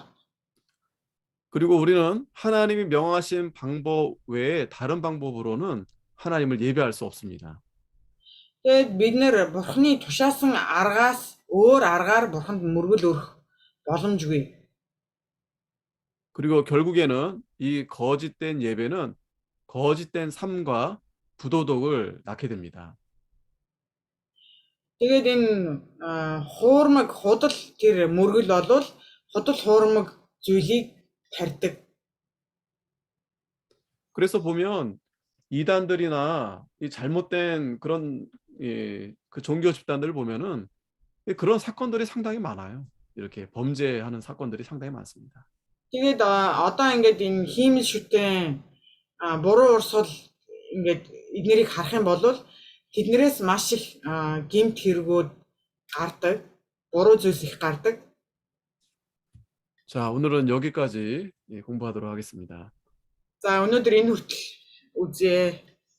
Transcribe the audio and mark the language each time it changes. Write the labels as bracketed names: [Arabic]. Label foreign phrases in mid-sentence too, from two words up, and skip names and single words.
[Korean] 그리고 우리는 하나님이 명하신 방법 외에 다른 방법으로는 하나님을 예배할 수 없습니다. [Mongolian] Тэгээд бид нэр Бурхны тушаасан аргаас өөр аргаар Бурханд мөргөл өрөх боломжгүй. [Korean] 그리고 결국에는 이 거짓된 예배는 거짓된 삶과 부도덕을 낳게 됩니다. [Mongolian] Тэгээд энэ хуурмаг худал тэр мөргөл болвол худал хуурмаг зүйлийг тарьдаг. [Korean] 그래서 보면 이단들이나 이 잘못된 그런 그 종교 집단들을 보면은 그런 사건들이 상당히 많아요. 이렇게 범죄하는 사건들이 상당히 많습니다. [Mongolian] Тэгээд одоо ингээд энэ хиймэл шүтэн буруу урсгал ингээд эднэрийг харах юм бол тэднэрээс маш их гэмт хэрэгүүд гардаг, буруу зүйлс их гардаг. [Korean] 자, 오늘은 여기까지 공부하도록 하겠습니다. [Mongolian] За өнөөдөр энэ хүртэл үзье.